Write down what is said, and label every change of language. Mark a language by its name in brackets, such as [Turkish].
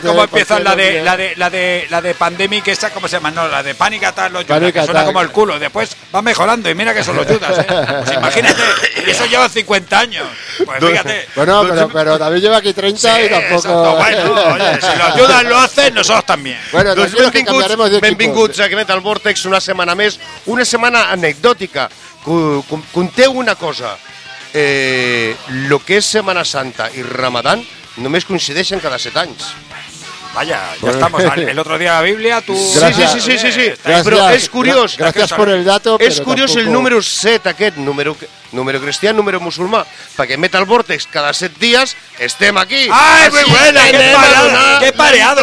[Spanish] ¿Cómo empieza la de Pandemic esa? ¿Cómo se llama? No, la de Panic Attack, lo ayuda, que suena como el culo. Después va mejorando y mira que son los Judas, ¿eh? Pues imagínate, eso lleva 50 años. Pues fíjate. Bueno, pero David lleva aquí 30, sí, y tampoco... Bueno, oye, si los Judas lo hacen, nosotros también. Bueno, entonces creo que cambiaremos de equipo. [Catalan] Benvinguts a Metal Vortex, una semana més, una semana anecdòtica. Conteu una cosa, lo que és Semana Santa i Ramadán només coincideixen cada 7 anys. [Spanish] Vaya, [Catalan] ja estem, [Spanish] el otro dia la Biblia, tu... [Catalan] Sí. Però és curiós. Gràcies per el dato. És curiós el número 7 aquest, número cristià, número musulmà, perquè Metal Vortex cada 7 dies estem aquí. [Spanish] Ai, muy buena, qué pareado.